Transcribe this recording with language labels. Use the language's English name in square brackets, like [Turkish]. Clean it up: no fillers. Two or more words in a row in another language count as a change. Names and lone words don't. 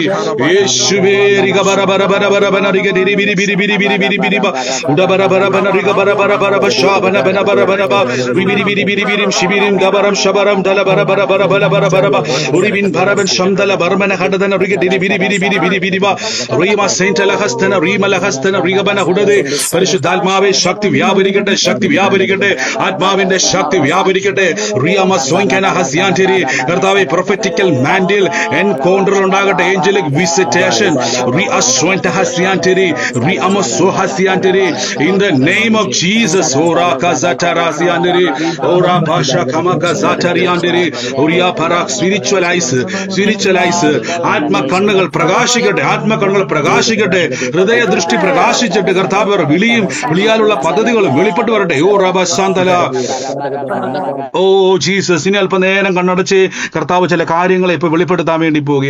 [Malayalam] യേശുവേ റിഗ ബര ബര ബര ബര ബന റിഗ ദിരി ബിരി ബിരി ബിരി ബിരി ബിരി ബിരി ബ ഉഡ ബര ബര ബന റിഗ ബര ബര ബര ബ ഷാ ബന ബന ബര ബന ബ ബിരി ബിരി ബിരി ബിരിം ശിബിരിം ഗബരം ശബരം ദല ബര ബര ബര ബല ബര ബര ബ ഉരിബിൻ ഭരബൻ ശംദല ബർമന ഹഡദന റിഗ ദിരി ബിരി ബിരി ബിരി ബിരി ബിരി ബ റീമ സെന്റല ഹസ്തന റീമല ഹസ്തന റിഗ ബന ഹുഡദേ. പരിശുദ്ധാത്മാവേ ശക്തി വ്യാപരിക്കട്ടെ, ശക്തി വ്യാപരിക്കട്ടെ, ആത്മാവിന്റെ ശക്തി വ്യാപരിക്കട്ടെ. റിയമ സോങ്കന ഹസിയാന്തിരി. കർത്താവേ [English] prophetical mantle encounter [Malayalam] ഉണ്ടാകട്ടെ. [English] angelic visitation in the name of Jesus. Ora kazatara siandiri, ora pasha kamakazatari andiri, oria parak spiritualize. [Malayalam] ആത്മ കണ്ണുകൾ പ്രകാശിക്കട്ടെ, ആത്മ കണ്ണുകൾ പ്രകാശിക്കട്ടെ, ഹൃദയ ദൃഷ്ടി പ്രകാശിച്ചിട്ട് കർത്താവ് വിളിയാലുള്ള പദ്ധതികളും വെളിപ്പെട്ട് വരട്ടെ. ഓ റബാന്തല, ഓ ജീസസ്. ഇനി അല്പനേരം കണ്ണടച്ച് കർത്താവ് ചില കാര്യങ്ങളെ ഇപ്പൊ വെളിപ്പെടുത്താൻ വേണ്ടി പോവുക.